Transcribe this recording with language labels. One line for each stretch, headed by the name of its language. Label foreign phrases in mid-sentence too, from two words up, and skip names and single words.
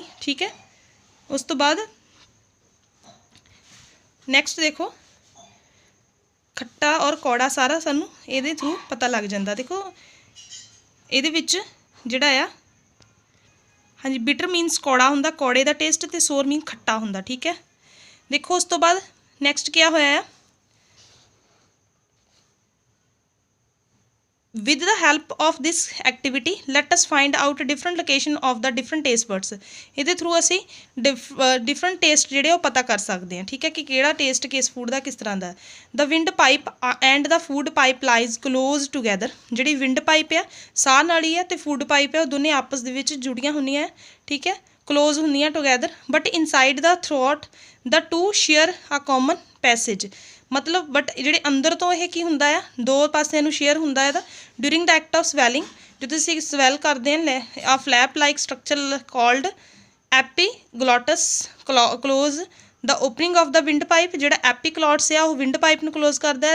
Punjabi: ਠੀਕ ਹੈ, ਉਸ ਤੋਂ ਬਾਅਦ ਨੈਕਸਟ ਦੇਖੋ ਖੱਟਾ ਔਰ ਕੌੜਾ, ਸਾਰਾ ਸਾਨੂੰ ਇਹਦੇ ਥਰੂ ਪਤਾ ਲੱਗ ਜਾਂਦਾ। ਦੇਖੋ ਇਹਦੇ ਵਿੱਚ ਜਿਹੜਾ ਆ, ਹਾਂਜੀ,
English: bitter means
Punjabi: ਕੌੜਾ ਹੁੰਦਾ, ਕੌੜੇ ਦਾ ਟੇਸਟ, ਅਤੇ
English: sour mean
Punjabi: ਖੱਟਾ ਹੁੰਦਾ। ਠੀਕ ਹੈ, ਦੇਖੋ ਉਸ ਤੋਂ ਬਾਅਦ ਨੈਕਸਟ ਕਿਆ ਹੋਇਆ ਆ?
English: With the help of this activity, let us find out different location of the different taste buds.
Punjabi: ਇਹਦੇ ਥਰੂ ਅਸੀਂ
English: different taste
Punjabi: ਜਿਹੜੇ ਉਹ ਪਤਾ ਕਰ ਸਕਦੇ ਹਾਂ। ਠੀਕ ਹੈ, ਕਿ ਕਿਹੜਾ ਟੇਸਟ ਕਿਸ ਫੂਡ ਦਾ ਕਿਸ ਤਰ੍ਹਾਂ ਦਾ।
English: The wind pipe and the food pipe lies close together.
Punjabi: ਜਿਹੜੀ
English: wind pipe
Punjabi: ਆ, ਸਾਹ ਨਾਲੀ ਹੈ, ਅਤੇ
English: food pipe
Punjabi: ਹੈ, ਉਹ ਦੋਨੇ ਆਪਸ ਦੇ ਵਿੱਚ ਜੁੜੀਆਂ ਹੁੰਦੀਆਂ ਹੈ। ਠੀਕ ਹੈ,
English: close ਹੁੰਦੀਆਂ together, but inside the throat the two share a common passage.
Punjabi: ਮਤਲਬ ਬਟ ਜਿਹੜੇ ਅੰਦਰ ਤੋਂ ਇਹ ਕੀ ਹੁੰਦਾ ਆ, ਦੋ ਪਾਸਿਆਂ ਨੂੰ ਸ਼ੇਅਰ ਹੁੰਦਾ ਇਹਦਾ।
English: during the act of swallowing,
Punjabi: ਜਦੋਂ ਅਸੀਂ ਸਵੈਲ ਕਰਦੇ ਹਾਂ,
English: a flap like structure called epiglottis close the opening of the wind pipe.
Punjabi: ਜਿਹੜਾ ਐਪੀਕਲੋਟਸ ਆ ਉਹ
English: wind pipe
Punjabi: ਨੂੰ ਕਲੋਜ਼ ਕਰਦਾ ਹੈ।